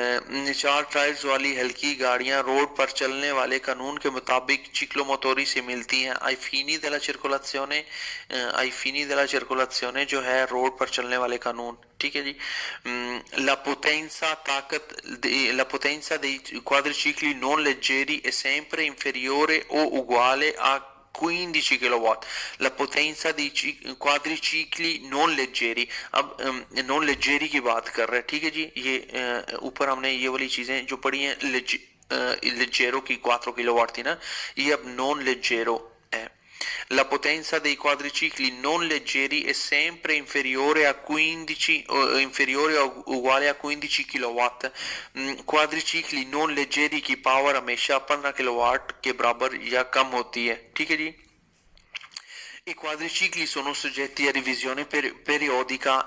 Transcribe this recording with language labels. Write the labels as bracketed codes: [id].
[hi] 4 tyres वाली हल्की गाड़ियां रोड पर चलने वाले कानून के मुताबिक चिक्लोमोटोरी से मिलती हैं। आई फीनी [it] della circolazione [hi] जो है रोड पर चलने वाले कानून। ठीक है जी। [it] la potenza dei quadricicli non leggeri è sempre inferiore o uguale a 15 किलोवाट। La potenza dei quadricicli non leggeri। [hi] अब नॉन लेजेरी की बात कर रहे हैं। ठीक है जी। ये ऊपर हमने ये वाली चीजें जो पढ़ी हैं, लेजेरो की 4 किलोवाट थी ना, ये अब नॉन लेजेरो है। [it] La potenza dei quadricicli non leggeri è sempre inferiore a 15 o inferiore o uguale a 15 किलोवाट। [hi] क्वाड्रिचिकली non लेजेरी की पावर हमेशा 15 किलोवाट के बराबर या कम होती है। ठीक है जी। [it] I quadricicli sono soggetti a revisione periodica।